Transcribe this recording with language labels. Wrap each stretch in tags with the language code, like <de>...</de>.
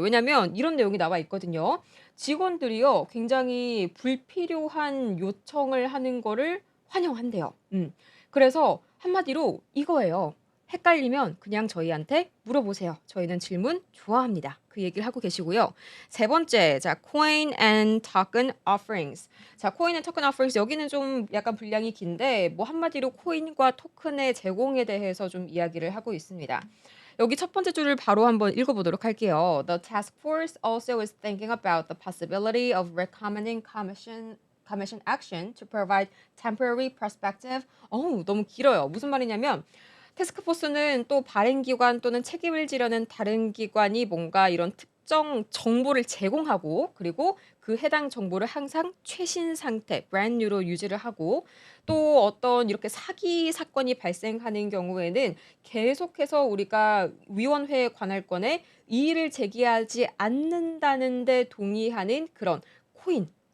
<ko>왜냐면 이런 내용이 나와 있거든요. 직원들이요, 굉장히 불필요한 요청을 하는 거를 환영한대요. 그래서 한마디로 이거예요. 헷갈리면 그냥 저희한테 물어보세요. 저희는 질문 좋아합니다. 그 얘기를 하고 계시고요. 세 번째, 자,</ko> <en>coin and token offerings.</en> <ko>자,</ko> <en>coin and token offerings</en> <ko>여기는 좀 약간 분량이 긴데 뭐 한마디로 코인과 토큰의 제공에 대해서 좀 이야기를 하고 있습니다. 여기 첫 번째 줄을 바로 한번 읽어보도록 할게요.</ko> <en>The task force also is thinking about the possibility of recommending commission action to provide temporary perspective.</en> <ko>너무 길어요. 무슨 말이냐면 태스크포스는 또 발행기관 또는 책임을 지려는 다른 기관이 뭔가 이런 특정 정보를 제공하고 그리고 그 해당 정보를 항상 최신 상태,</ko> <en>brand new</en> <ko>로 유지를 하고 또 어떤 이렇게 사기 사건이 발생하는 경우에는 계속해서 우리가 위원회 관할권에 이의를 제기하지 않는다는 데 동의하는 그런 코인,</ko>